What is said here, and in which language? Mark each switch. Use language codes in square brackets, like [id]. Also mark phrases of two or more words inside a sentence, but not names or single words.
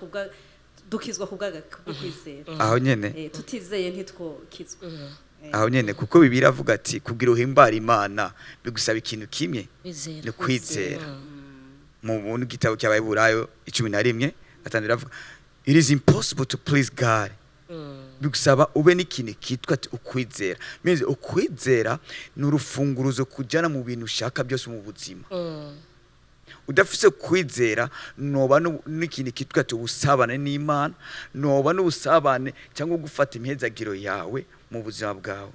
[rn] dukizwa kwizera Aho nyene tutizeye ntitwokizwa aho nyene kuko Bibiliya avuga ati kugira uhimbara Imana bigusaba ikintu kimwe Kwizera. ni kwizera. Mu buntu gitabo cy'Abaheburayo 11:6 avuga [en] it is impossible to please God. [rn] Bigusaba ube n'ikintu kitwa ati ukwizera. Means ukwizera ni urufunguruzo kujana mu bintu ushaka byose mu buzima. Udafise kwizera noba n'ikintu kitwa ati ubusabane n'Imana, noba n'ubusabane cyangwa gufata imhezagiro yawe mu buzima bwawe.